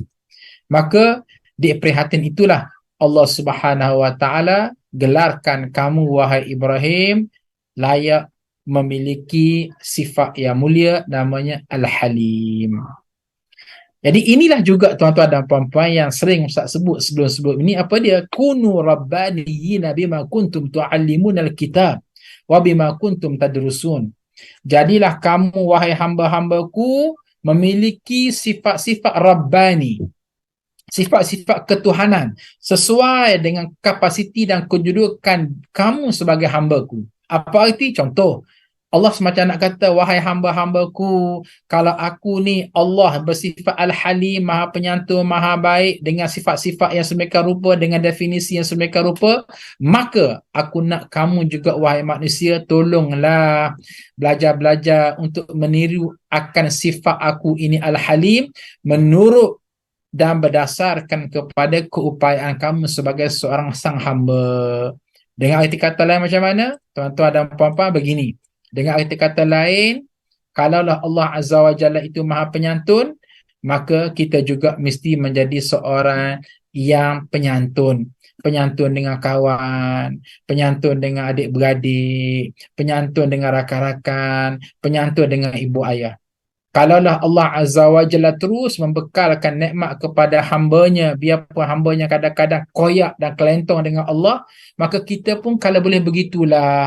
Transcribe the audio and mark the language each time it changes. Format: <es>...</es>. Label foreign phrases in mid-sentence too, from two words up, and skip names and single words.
<ms>Maka di prihatin itulah Allah</ms> <ar>سبحانه وتعالى</ar> <ms>gelarkan kamu wahai Ibrahim layak memiliki sifat yang mulia namanya Al-Halim. Jadi inilah juga tuan-tuan dan puan-puan yang sering Ustaz sebut sebelum-sebelum ini. Apa dia?</ms> <ar>كونوا ربانيين بما كنتم تعلمون الكتاب وبما كنتم تدرسون.</ar> <ms>Jadilah kamu wahai hamba-hambaku memiliki sifat-sifat Rabbani, sifat-sifat ketuhanan sesuai dengan kapasiti dan kedudukan kamu sebagai hambaku. Apa arti? Contoh, Allah semacam nak kata, wahai hamba-hambaku, kalau aku ni Allah bersifat Al-Halim, maha penyantun, maha baik, dengan sifat-sifat yang sedemikian rupa, dengan definisi yang sedemikian rupa, maka aku nak kamu juga wahai manusia, tolonglah belajar-belajar untuk meniru akan sifat aku ini Al-Halim, menurut dan berdasarkan kepada keupayaan kamu sebagai seorang sang hamba. Dengan arti kata lain macam mana? Tuan-tuan dan puan-puan, begini. Dengan arti kata lain, kalaulah Allah</ms> <ar>عز وجل</ar> <ms>itu maha penyantun, maka kita juga mesti menjadi seorang yang penyantun. Penyantun dengan kawan, penyantun dengan adik-beradik, penyantun dengan rakan-rakan, penyantun dengan ibu ayah. Kalaulah Allah</ms> <ar>عز وجل</ar> <ms>terus membekalkan nikmat kepada hambanya, biarpun hambanya kadang-kadang koyak dan kelentong dengan Allah, maka kita pun kalau boleh begitulah.</ms>